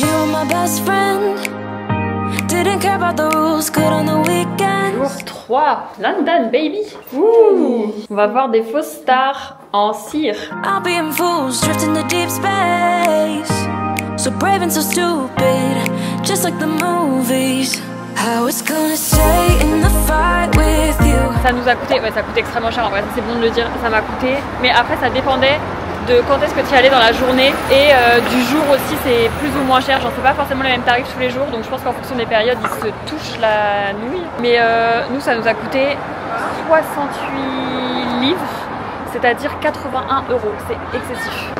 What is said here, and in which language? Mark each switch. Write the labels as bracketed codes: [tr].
[en] My best friend didn't care about the rules, good on the weekend. [fr] Jour 3, London baby. Ouh. On va voir des fausses stars en cire. [en] I'll be in fools, drifting to deep space. So brave and so stupid, just like the movies. I was gonna stay in the fight with you. [fr] Ça nous a coûté, ouais ça coûte extrêmement cher en vrai, c'est bon de le dire, ça m'a coûté. Mais après ça dépendait de quand est-ce que tu y allais dans la journée et du jour aussi c'est plus ou moins cher, j'en sais pas forcément les mêmes tarifs tous les jours donc je pense qu'en fonction des périodes ils se touchent la nouille. Mais nous ça nous a coûté 68 livres, c'est-à-dire 81 €, c'est excessif.